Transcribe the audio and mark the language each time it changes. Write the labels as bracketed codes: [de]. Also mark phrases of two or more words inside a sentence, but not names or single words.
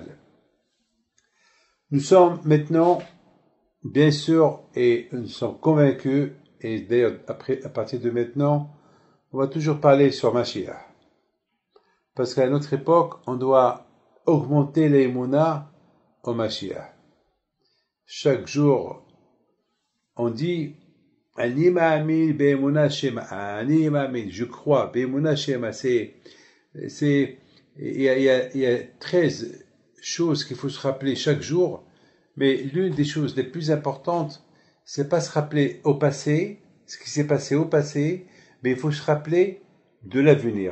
[fr] Nous sommes maintenant, bien sûr, et nous sommes convaincus, et d'ailleurs à partir de maintenant, on va toujours parler sur Mashiach. Parce qu'à notre époque, on doit augmenter l'émouna au Mashiach. Chaque jour, on dit [he] אני מאמין באמונה שמע. אני מאמין, [fr] je crois. [he] באמונה שמע, [fr] il y a 13 choses qu'il faut se rappeler chaque jour. Mais l'une des choses les plus importantes, c'est pas se rappeler au passé, ce qui s'est passé au passé, mais il faut se rappeler de l'avenir.